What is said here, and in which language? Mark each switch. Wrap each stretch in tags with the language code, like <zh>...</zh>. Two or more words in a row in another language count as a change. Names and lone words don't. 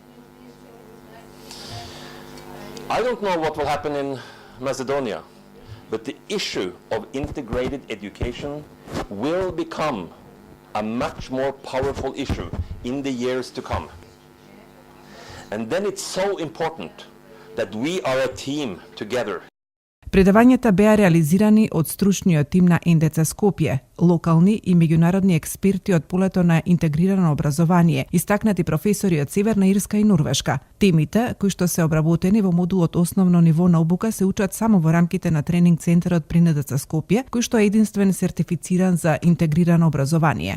<en>I don't know what will happen in Macedonia, but the issue of integrated education will become a much more powerful issue in the years to come. And then it's so important that we are a team together.</en> <mk>Предавањата беа реализирани од стручниот тим на НДЦ Скопје, локални и меѓународни експерти од полето на интегрирано образование, истакнати професори од Северна Ирска и Норвешка. Темите, кои што се обработени во модулот основно ниво на обука, се учат само во рамките на тренинг центарот при НДЦ Скопје, кој што е единствен сертифициран за интегрирано образование.</mk>